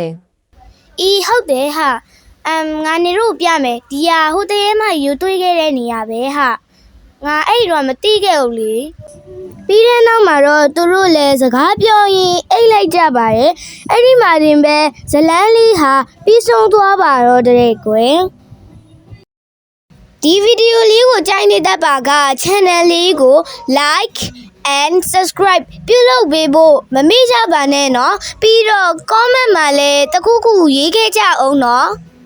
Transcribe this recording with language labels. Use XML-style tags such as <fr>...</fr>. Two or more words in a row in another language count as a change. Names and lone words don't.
<my>။အေးဟုတ်တယ်ဟာငါနေတို့ပြမယ်ဒီဟာဟိုတရေမယူတွေးခဲ့တဲ့နေရာပဲဟာငါအဲ့တော့မသိခဲ့ဘူးလေပြီးတဲ့နောက်မှာတော့သူတို့လည်းစကားပြောရင်အိတ်လိုက်ကြပါရဲ့အဲ့ဒီမှာတင်ပဲဇလန်းလေးဟာပြီးဆုံးသွားပါတော့တဲ့ကွယ် ဒီဗီဒီယိုလေးကိုကြိုက်နေတတ်ပါက channel လေးကို</my> <en>like and subscribe</en> <my>ပြုလုပ်ပေးဖို့မမေ့ကြပါနဲ့เนาะပြီးတော့ comment မှာလည်းတခုခုရေးခဲ့ကြအောင်เนาะ</my>